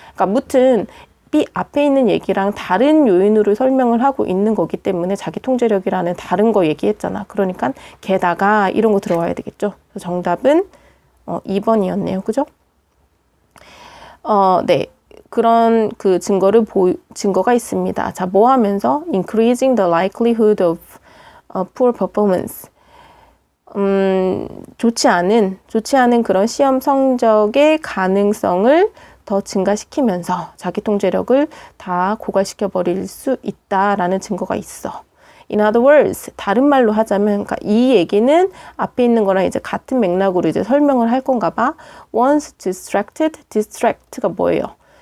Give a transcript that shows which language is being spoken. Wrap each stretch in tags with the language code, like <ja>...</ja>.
<ko>그러니까 무튼 B 앞에 있는 얘기랑 다른 요인으로 설명을 하고 있는 거기 때문에 자기 통제력이라는 다른 거 얘기했잖아. 그러니까 게다가 이런 거 들어와야 되겠죠. 정답은 2번이었네요. 그죠? 네. 그런 그 증거가 있습니다. 자, 뭐 하면서?</ko> <en>Increasing the likelihood of poor performance.</en> <ko>좋지 않은 그런 시험 성적의 가능성을 더 증가시키면서 자기 통제력을 다 고갈시켜 버릴 수 있다라는 증거가 있어.</ko> <en>In other words,</en> <ko>다른 말로 하자면, 그러니까 이 얘기는 앞에 있는 거랑 이제 같은 맥락으로 이제 설명을 할 건가 봐.</ko> <en>Once distracted,</en> <ko>distract가 뭐예요?</ko>